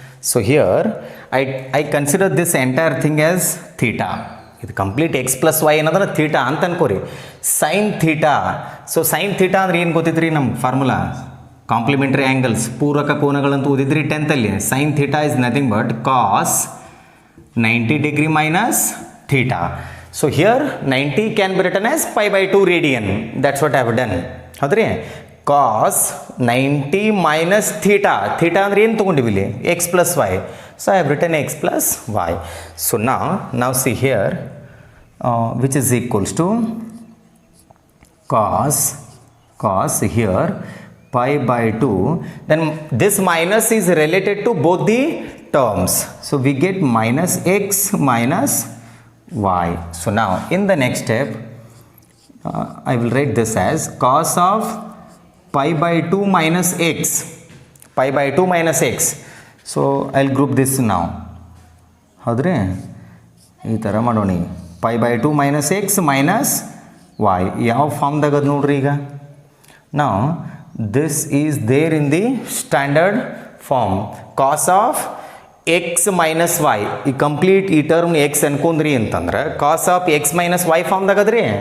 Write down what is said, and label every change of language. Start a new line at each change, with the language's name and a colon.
English: So here I consider this entire thing as theta.
Kannada: ಇದು complete X plus Y ಏನಂದ್ರೆ theta ಅಂತ ಅನ್ಕೋರಿ. Sine theta. So sine theta ಅಂದ್ರೆ ಏನು ಗೊತ್ತಿದ್ರಿ ನಮ್ಮ formula? Complementary angles, ಪೂರಕ ಕೋನಗಳಂತೂ ಓದಿದ್ರಿ 10th ಅಲ್ಲಿ.
English: Sine theta is nothing but cos 90 degree minus theta. So here 90 can be written as pi by 2 radian. That's what I have done. ಹೌದ್ರಿ? cos 90 minus theta.
Kannada: Theta ಅಂದ್ರೆ ಏನು ತಗೊಂಡಿವಿಲ್ಲಿ?
English: x plus y. So I have written x plus y. So now see here, which is equals to cos here pi by 2. Then this minus is related to both the terms. So we get minus x minus y. So now in the next step, I will write this as cos of pi by 2 minus x. Pi by 2 minus x. So I'll group this now. ಹೌದ್ರಿ?
Kannada: ಈ ಥರ ಮಾಡೋಣ.
English: pi by 2 minus x minus y.
Kannada: ಯಾವ ಫಾರ್ಮ್ದಾಗ ಅದು ನೋಡ್ರಿ ಈಗ.
English: Now this is there in the standard form. Cos of x minus y.
Kannada: ಈ complete ಈ ಟರ್ಮ್ x ಅನ್ಕೊಂಡ್ರಿ ಅಂತಂದ್ರೆ
English: cos of x minus y
Kannada: ಫಾರ್ಮ್ದಾಗ ಅದ್ರಿ.